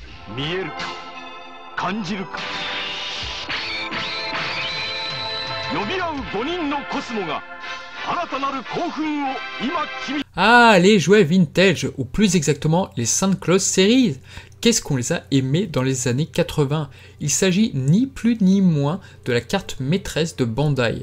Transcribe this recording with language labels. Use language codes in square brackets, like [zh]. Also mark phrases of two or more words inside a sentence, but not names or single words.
[ja] 見えるか感じるか呼び合う5人のコスモが新たなる興奮を今君。 [fr] Ah, les jouets vintage, ou plus exactement les Santa Claus Series. Qu'est-ce qu'on les a aimés dans les années 80? Il s'agit ni plus ni moins de la carte maîtresse de Bandai.